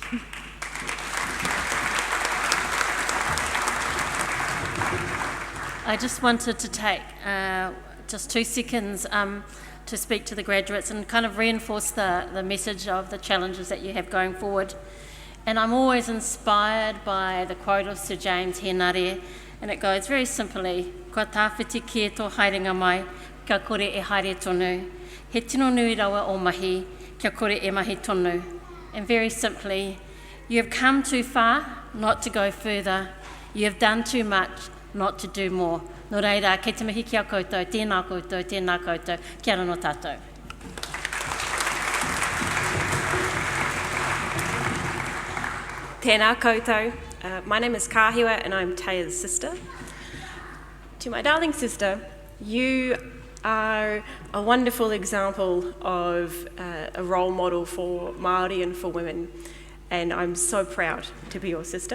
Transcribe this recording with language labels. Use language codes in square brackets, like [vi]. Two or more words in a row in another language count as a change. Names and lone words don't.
[mi] I just wanted to take just 2 seconds to speak to the graduates and kind of reinforce the message of the challenges that you have going forward. And I'm always inspired by the quote of Sir James Henare, and it goes very simply, "Kua tāwhiti ki e tō haerenga mai, kia kore e haere tonu. He tino nui rawa o mahi, kia kore e mahi tonu." [en] And very simply, you have come too far not to go further. You have done too much not to do more. [mi] Nō reira, kei te mihi kia koutou, tēnā koutou, tēnā koutou, kia ora no tātou. Tēnā koutou. [en] My name is Kāhiwa and I'm Teia's sister. To my darling sister, you are a wonderful example of a role model for Māori and for women, and I'm so proud to be your sister.